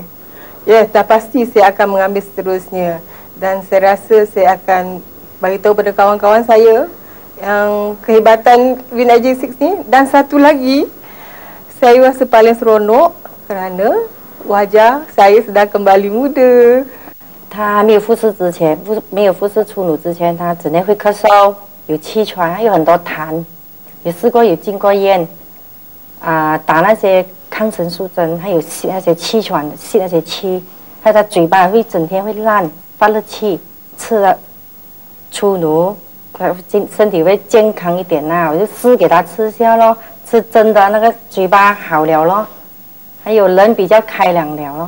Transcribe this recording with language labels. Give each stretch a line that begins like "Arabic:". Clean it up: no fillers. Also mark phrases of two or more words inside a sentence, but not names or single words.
Malay: Ya, dah pasti saya akan mengambil seterusnya. Dan saya rasa saya akan beritahu pada kawan-kawan saya yang kehebatan Win IG6 ni. Dan satu lagi, saya rasa paling seronok kerana wajah saya sedang kembali muda.
Chinese: 他没有复试之前，没有复试初乳之前，他整天会咳嗽，有气喘，还有很多痰，也试过有进过医院，打那些抗生素针，还有吸那些气喘，吸那些气，还有他嘴巴会整天会烂，发热气，吃了初乳，身体会健康一点呐，我就试给他吃下咯，吃真的那个嘴巴好了咯，还有人比较开朗了咯。